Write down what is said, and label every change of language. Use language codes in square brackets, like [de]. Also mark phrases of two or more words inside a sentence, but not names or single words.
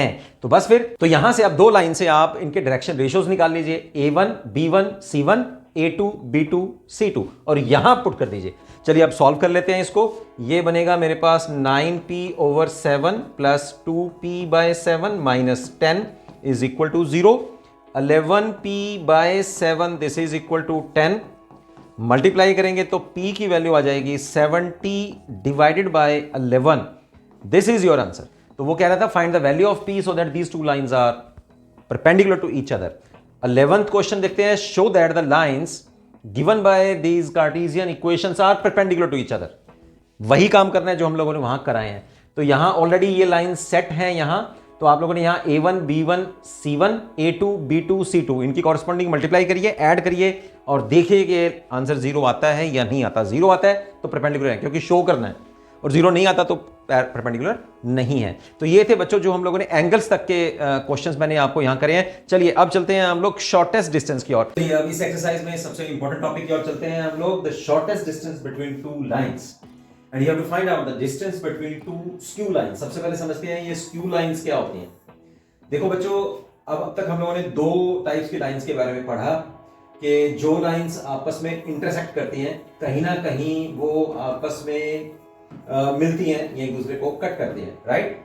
[hi] तो बस फिर तो यहां से अब दो लाइन से आप इनके [en] direction ratios [hi] निकाल लीजिए, A1 B1 C1, A2 B2 C2 और यहां पुट कर दीजिए। चलिए अब सॉल्व कर लेते हैं इसको। ये बनेगा मेरे पास [en] 9p over 7 plus 2p by 7 minus 10 is equal to 0. 11p by 7 this is equal to 10. [hi] मल्टीप्लाई करेंगे तो p की वैल्यू आ जाएगी [en] 70 divided by 11. this is your answer. [hi] तो वो कह रहा था [en] find the value of p so that these two lines are perpendicular to each other. [hi] 11th क्वेश्चन देखते हैं, [en] show that the lines given by these cartesian equations are perpendicular to each other. [hi] वही काम करना है जो हम लोगों ने वहां कराए हैं। तो यहां ऑलरेडी ये [en] line set [hi] है यहां, तो आप लोगों ने यहां a1 b1 c1 a2 b2 c2 इनकी [en] corresponding multiply [hi] करिए, ऐड करिए और देखिए कि आंसर 0 आता है या नहीं आता। 0 आता है तो परपेंडिकुलर है क्योंकि शो करना है, और 0 नहीं आता तो परपेंडिकुलर नहीं है। तो ये थे बच्चों जो हम लोगों ने एंगल्स तक के क्वेश्चंस मैंने आपको यहां करे हैं। चलिए अब चलते हैं हम लोग [en] shortest distance [hi] की ओर। अब इस एक्सरसाइज में सबसे इंपॉर्टेंट टॉपिक की ओर चलते हैं हम लोग, [en] the shortest distance between two lines and you have to find out the distance between two skew lines. [hi] सबसे पहले समझते हैं ये [en] skew lines [hi] क्या होती हैं। देखो बच्चों, अब तक हम लोगों ने दो टाइप्स की लाइंस के बारे में पढ़ा कि जो लाइंस आपस में इंटरसेक्ट करती हैं, कहीं ना कहीं वो आपस में मिलती हैं, ये एक दूसरे को कट करती हैं, राइट।